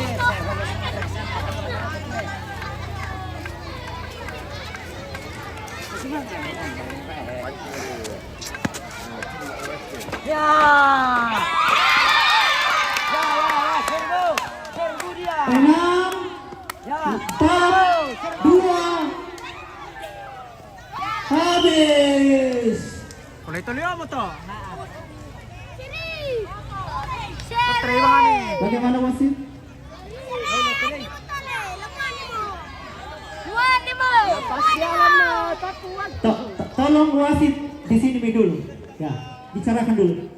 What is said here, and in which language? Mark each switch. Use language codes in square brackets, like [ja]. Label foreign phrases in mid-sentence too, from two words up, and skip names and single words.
[id] Ya. Serbu dia. 6, Ya. 4, 2, habis. [tl] Tuloy-tuloy mo to. [id] Seri. Terima nih. Bagaimana wasit? Tolong wasit di sini dulu. Ya, bicarakan dulu.